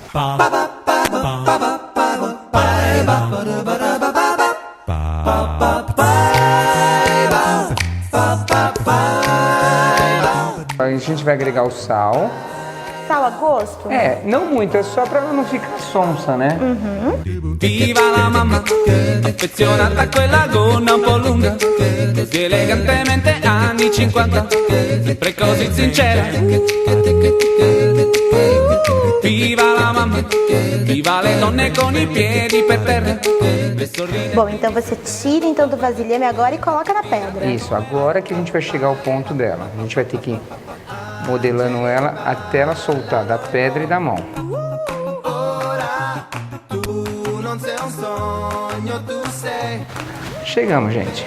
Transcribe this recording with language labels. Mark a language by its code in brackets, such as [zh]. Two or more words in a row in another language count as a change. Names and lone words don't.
[pt] A gente vai agregar o sal. Sal a gosto? Não muito, é só pra ela não ficar sonsa, né? [it] Viva la mamma, affezionata a quella gonna un po' lunga, così elegantemente anni 50, sempre così sincera. Viva la mamma, viva le donne con i piedi per terra. [pt] Bom, então você tira então do vasilhame agora e coloca na pedra. Isso, agora que a gente vai chegar ao ponto dela. A gente vai ter que ir modelando ela até ela soltar da pedra e da mão. Chegamos, gente.